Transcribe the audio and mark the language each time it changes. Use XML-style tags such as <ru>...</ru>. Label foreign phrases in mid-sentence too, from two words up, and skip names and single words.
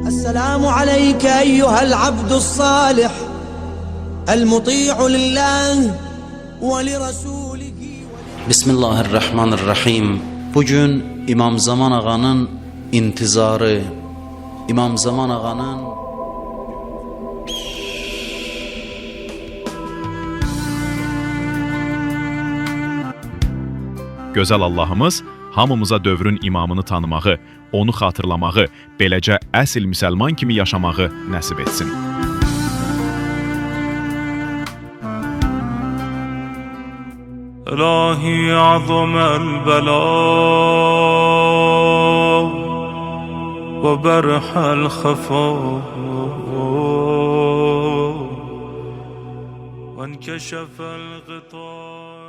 <ar>السلام عليك أيها العبد الصالح المطيع لله Bismillahirrahmanirrahim.</ar> <az>Bugün İmam Zaman ağanın intizarı, İmam Zaman ağanın Gözəl Allahımız hamımıza dövrün imamını tanımağı, onu xatırlamağı, beləcə əsl müsəlman kimi yaşamağı nəsib etsin.</az> <ar>إلهي عظم البلاء وبرح الخفاء وانكشف الغطاء</ar>